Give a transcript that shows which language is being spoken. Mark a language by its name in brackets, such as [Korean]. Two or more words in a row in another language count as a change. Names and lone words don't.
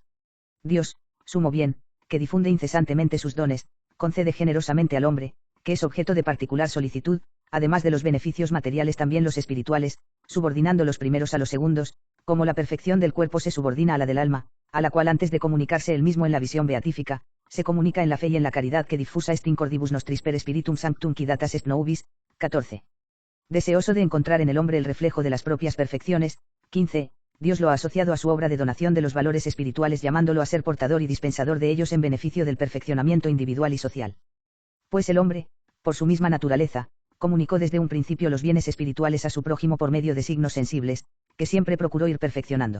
[Spanish] Dios, sumo bien, que difunde incesantemente sus dones, concede generosamente al hombre, que es objeto de particular solicitud, además de los beneficios materiales también los espirituales, subordinando los primeros a los segundos, como la perfección del cuerpo se subordina a la del alma, a la cual antes de comunicarse él mismo en la visión beatífica, se comunica en la fe y en la caridad que [Latin] difusa est in cordibus nostris per spiritum sanctum qui datas est nobis. [Spanish] 14. Deseoso de encontrar en el hombre el reflejo de las propias perfecciones. 15. Dios lo ha asociado a su obra de donación de los valores espirituales llamándolo a ser portador y dispensador de ellos en beneficio del perfeccionamiento individual y social. Pues el hombre, por su misma naturaleza, comunicó desde un principio los bienes espirituales a su prójimo por medio de signos sensibles, que siempre procuró ir perfeccionando.